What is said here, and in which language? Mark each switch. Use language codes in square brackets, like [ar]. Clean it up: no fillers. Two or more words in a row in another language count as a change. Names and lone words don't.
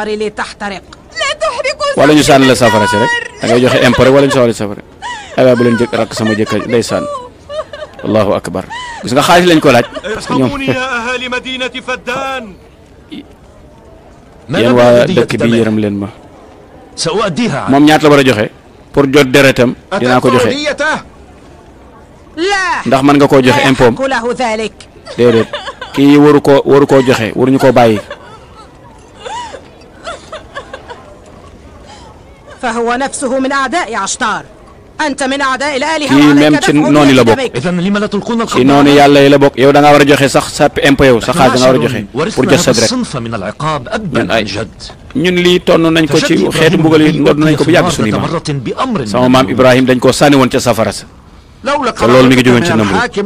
[wo] wala ñu sànni la safara si rek da ngay joxe impôt rek wala ñu sawali safara ay waay bu leen rakk sama jëkkër ndeysaan [ar] الله أكبر [wo] gis nga xaalis lañ ko laaj [fr] parce que [wo] ñoom yéen waa dëkk bi yërëm leen ma moom ñaata la war a joxe pour jot deretam dinaa ko joxe ndax mën nga koo joxe impôt déedéet kii waru koo joxe waruñu koo bàyyi [ar] فهو نفسه من أعداء عشتار أنت من أعداء الآلهة [wo] kii même ci noonu la bokk ci noonu yàlla yi la bokk yow da ngaa war a joxe sax sa impôt yow sa xaalis da ngaa war a joxe pour jot sa deret ñun lii tonn nañ ko ci xeetu mbugal yi ndodd nañ ko bu yàgg suñu maam sama maam Ibrahim dañ koo sànni woon ca safara sa te loolu mi ngi jógoon ci Namrud